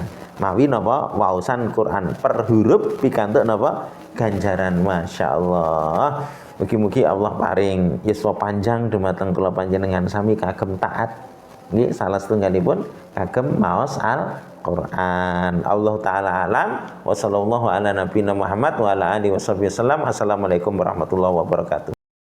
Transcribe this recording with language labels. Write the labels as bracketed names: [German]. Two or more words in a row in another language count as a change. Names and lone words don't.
[Javanese] Mawi napa waosan Quran per huruf pikantuk napa ganjaran. Masyaallah. Mugi-mugi Allah paring yuswa panjang dumateng kula panjenengan sami kagem taat nggih salah setunggalipun kagem maos Al-Quran. [Arabic] الله تعالى أعلم وصلى الله على نبينا محمد وعلى آله وسلم. السلام عليكم ورحمة الله وبركاته.